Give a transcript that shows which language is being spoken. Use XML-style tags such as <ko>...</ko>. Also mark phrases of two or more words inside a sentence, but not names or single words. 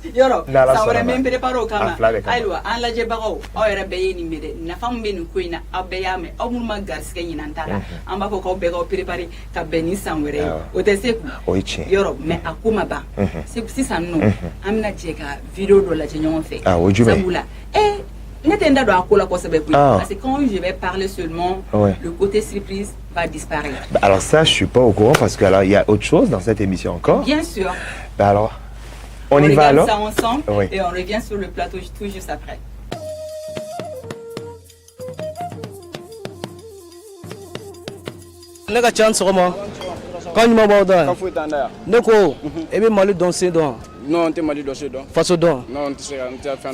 <bm>yɔrɔ san wɛrɛ n bɛ n préparé o kama ayiwa an lajɛbagaw aw yɛrɛ bɛɛ ye nin mɛn dɛ nafa min bɛ nin ko in na aw bɛɛ y'a mɛn aw minnu ma garisɛgɛ ɲinan ta la an b'a fɔ k'aw bɛɛ k'aw préparé ka bɛn ni san wɛrɛ ye o tɛ se kun yɔrɔ mais a ko ma ban sisan nɔ an bɛna jɛ ka vidéo dɔ lajɛ ɲɔgɔn fɛ sabula</bm> <fr>parce que quand je vais parler seulement, le côté surprise va disparaître. Bah alors ça, je suis pas au courant parce qu'il y a autre chose dans cette émission encore. Bien sûr. Bah alors, on y va alors. On regarde ça ensemble et on revient sur le plateau tout juste après.</fr> <bm>Ne ka chance sɔgɔma kan ɲuman b'aw da yan ne ko e bɛ Mali dɔnsen dɔn non n tɛ Mali dɔnsen dɔn faso dɔn non n tɛ se ka n tɛ fɛn dɔn</bm>